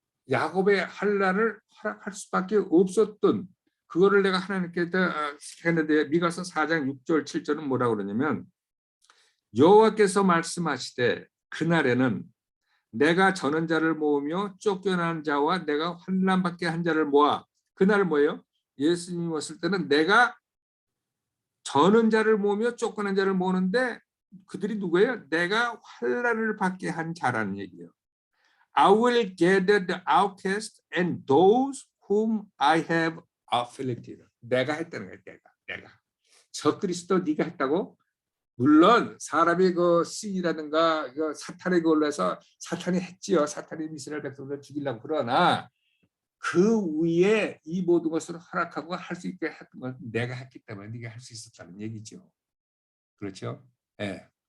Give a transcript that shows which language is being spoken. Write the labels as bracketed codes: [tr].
[ko] 야곱의 환난을 허락할 수밖에 없었던 그거를 내가 하나님께 했는데 미가서 4장 6절 7절은 뭐라고 그러냐면 여호와께서 말씀하시되 그날에는 내가 저는 자를 모으며 쫓겨난 자와 내가 환난받게 한 자를 모아 그날은 뭐예요? 예수님이 왔을 때는 내가 저는 자를 모으며 쫓겨난 자를 모으는데 그들이 누구예요? 내가 환난을 받게 한 자라는 얘기예요. [en] I will gather the outcast and those whom I have afflicted. [ko] 내가 했다는 거예요. 내가. 적그리스도 네가 했다고? 물론 사람이 그 신이라든가 그 사탄의 걸로 해서 사탄이 했지요. 사탄이 이스라엘 백성들을 죽이려고 그러나 그 위에 이 모든 것을 허락하고 할 수 있게 했던 건 내가 했기 때문에 네가 할 수 있었다는 얘기죠. 그렇죠? 예.